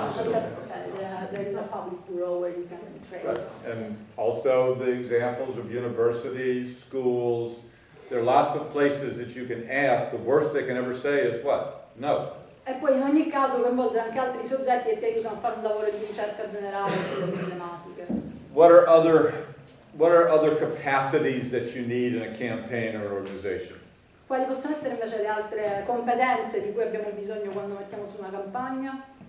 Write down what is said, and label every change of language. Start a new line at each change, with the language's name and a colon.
English: There is a public bureau where you can trace. Right. And also the examples of universities, schools, there are lots of places that you can ask. The worst they can ever say is what? No.
Italian: E poi in ogni caso coinvolge anche altri soggetti che ti aiutano a fare un lavoro di ricerca generale sulle problematiche.
English: What are other capacities that you need in a campaign or an organization?
Italian: Quali possono essere invece le altre competenze di cui abbiamo bisogno quando mettiamo su una campagna?